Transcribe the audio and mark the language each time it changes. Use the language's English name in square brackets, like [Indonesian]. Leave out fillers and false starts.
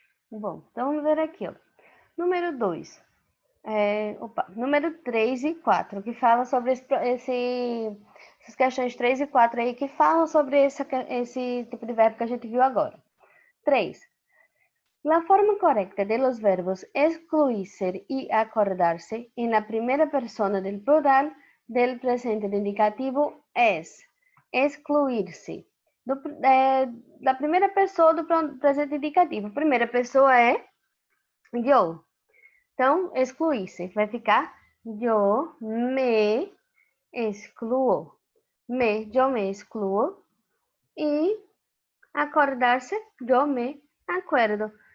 [Portuguese] Bom, então vamos ver aqui, ó. Número 2. Número 3 e 4, que fala sobre essas questões 3 e 4 aí, que falam sobre esse tipo de verbo que a gente viu agora. 3. [Spanish] La forma correcta de los verbos excluirse y acordarse en la primera persona del plural del presente de indicativo es excluir-se. [Portuguese] Da primeira pessoa do presente indicativo. A primeira pessoa é eu. Então, excluir-se vai ficar yo me excluo. Eu me excluo. E acordar-se, yo me acuerdo.